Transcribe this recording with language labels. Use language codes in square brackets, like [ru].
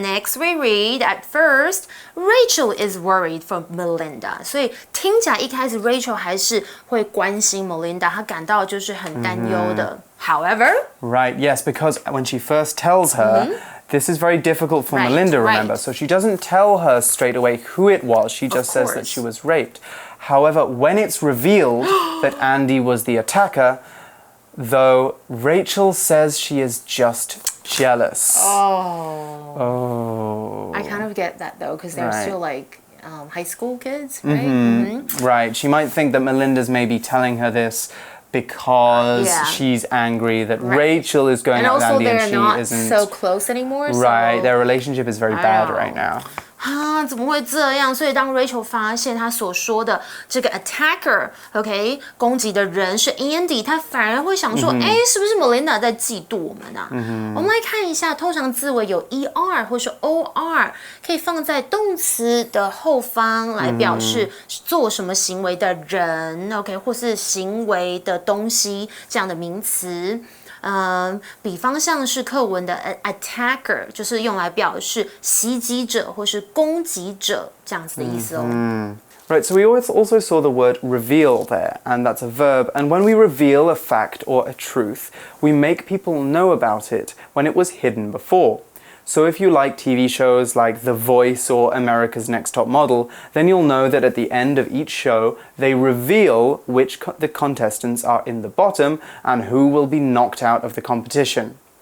[en] Next we read, at first, Rachel is worried for Melinda. [zh] 所以听起来一开始 Rachel 还是会关心 Melinda， 她感到就是很担忧的。 [en] However, Right, yes, because when she first tells her, this is very difficult for Melinda, remember? Right. So she doesn't tell her straight away who it was. She just says that she was raped. However, when it's revealed that Andy was the attacker, though, Rachel says she is just jealous. Oh. I kind of get that though, because they're still like high school kids, right? Right. She might think that Melinda's maybe telling her this because she's angry that Rachel is going out with Andy and she isn't. And also they're not so close anymore. Right. Their relationship is very bad right now. [zh] 啊，怎么会这样？所以当 Rachel 发现她所说的这个 attacker，OK， 攻击的人是 Andy， 她反而会想说，哎，是不是 Melinda 在嫉妒我们啊？我们来看一下，通常字尾有 er 或是 or， 可以放在动词的后方来表示做什么行为的人 ，OK， 或是行为的东西这样的名词。比方像是课文的 attacker， 就是用来表示袭击者或是攻击者这样子的意思哦。 [en] Right, so we also saw the word reveal there, and that's a verb. And when we reveal a fact or a truth, we make people know about it when it was hidden before. So if you like TV shows like The Voice or America's Next Top Model, then you'll know that at the end of each show, they reveal which the contestants are in the bottom and who will be knocked out of the competition.